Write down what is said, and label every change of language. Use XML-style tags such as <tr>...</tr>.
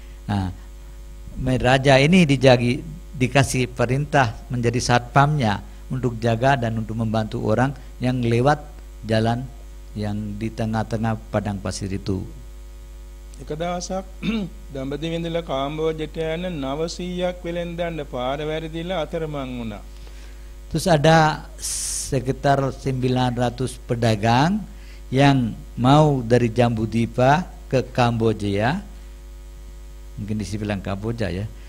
<id>Nah, raja ini dikasih perintah menjadi satpamnya untuk jaga dan untuk membantu orang yang lewat jalan yang di tengah-tengah padang pasir itu.</id> <si>එක දවසක් දඹදිව ඉඳලා කාම්බෝජයට යන 900ක් වෙලෙන්දන්න පාර වැරදිලා අතරමං වුණා.</si> <id>Terus ada sekitar 900 pedagang yang mau dari Jambudipa ke Kamboja, mungkin dibilang Kamboja ya.</id>